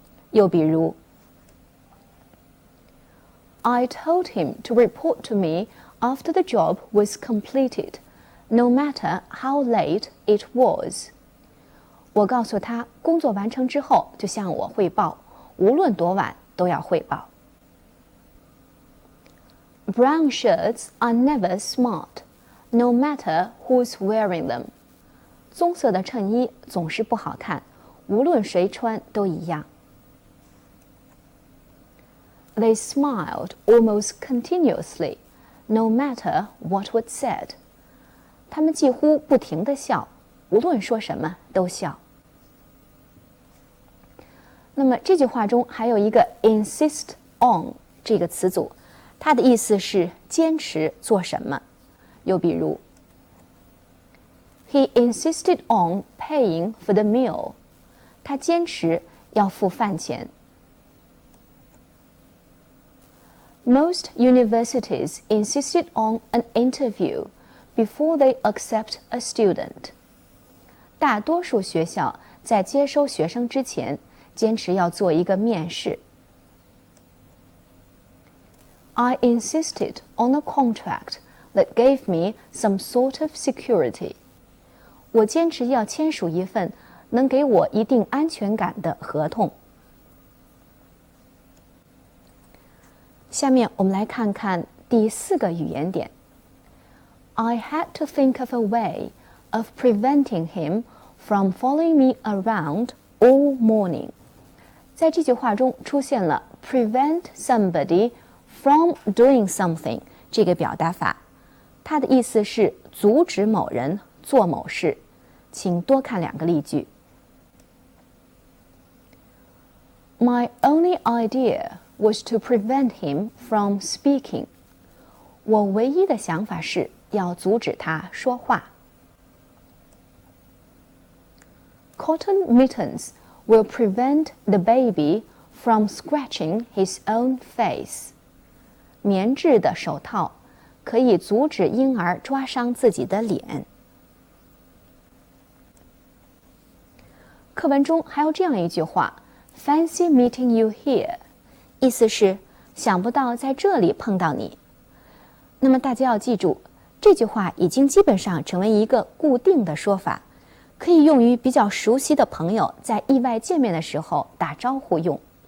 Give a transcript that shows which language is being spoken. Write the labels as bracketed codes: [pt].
[zh] 又比如 [en] I told him to report to me after the job was completed, no matter how late it was. [zh] 我告诉他，工作完成之后就向我汇报，无论多晚都要汇报。 [en] Brown shirts are never smart, no matter who's wearing them. [zh] 棕色的衬衣总是不好看，无论谁穿都一样。 [en] They smiled almost continuously, no matter what was said. [zh] 他们几乎不停地笑，无论说什么都笑。那么这句话中还有一个 insist on 这个词组，它的意思是坚持做什么。又比如 [en] He insisted on paying for the meal. [zh] 他坚持要付饭钱。 [en] Most universities insisted on an interview before they accept a student. [zh] 大多数学校在接收学生之前，坚持要做一个面试。 [en] I insisted on a contract that gave me some sort of security. [zh] 我坚持要签署一份能给我一定安全感的合同。下面我们来看看第四个语言点。 [en] I had to think of a way of preventing him from following me around all morning. [zh] 在这句话中出现了 [en] prevent somebody from doing something [zh] 这个表达法，它的意思是阻止某人做某事。请多看两个例句。 [en] My only idea was to prevent him from speaking. [zh] 我唯一的想法是要阻止他说话。 [en] Cotton mittens will prevent the baby from scratching his own face. [zh] 棉质的手套可以阻止婴儿抓伤自己的脸。课文中还有这样一句话 [en] Fancy meeting you here. [zh] 意思是想不到在这里碰到你。那么大家要记住，这句话已经基本上成为一个固定的说法，可以用于比较熟悉的朋友在意外见面的时候打招呼用。